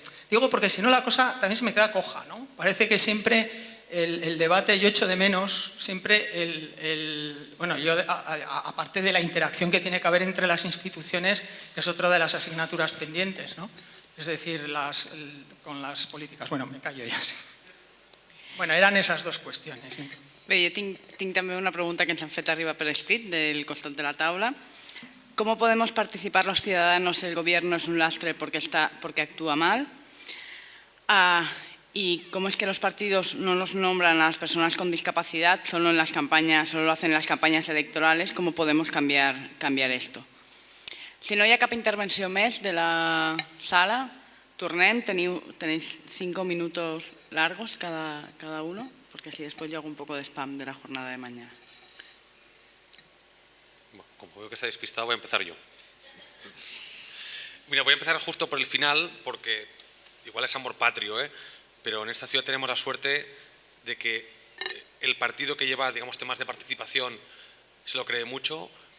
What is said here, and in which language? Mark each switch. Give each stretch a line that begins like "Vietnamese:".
Spanish: Digo porque si no la cosa también se me queda coja, ¿no? Parece que siempre el debate, yo echo de menos siempre bueno, yo aparte de la interacción que tiene que haber entre las instituciones, que es otra de las asignaturas pendientes, ¿no? Es decir, con las políticas. Bueno, me callo ja. Bueno, eren esas dos qüestions.
Catalan: Bé, jo tinc també una pregunta que ens han fet arribar per escrit del costat de la taula.
Spanish: ¿Cómo podemos participar los ciudadanos si el gobierno es un lastre porque actúa mal? ¿Y cómo es que los partidos no los nombran a las personas con discapacidad, solo lo hacen en las campañas electorales? ¿Cómo podemos cambiar esto?
Catalan: Si no hi ha cap intervenció més de la sala, tornem.
Spanish: Tenéis 5 minutos largos cada uno, porque así después yo hago un poco de spam de la jornada de mañana. Bueno, como veo que está despistado, voy a empezar yo. Mira, voy a empezar justo por el final, porque igual es amor patrio, pero en esta ciudad tenemos la suerte de que el partido que lleva, digamos, temas de participación se lo cree mucho.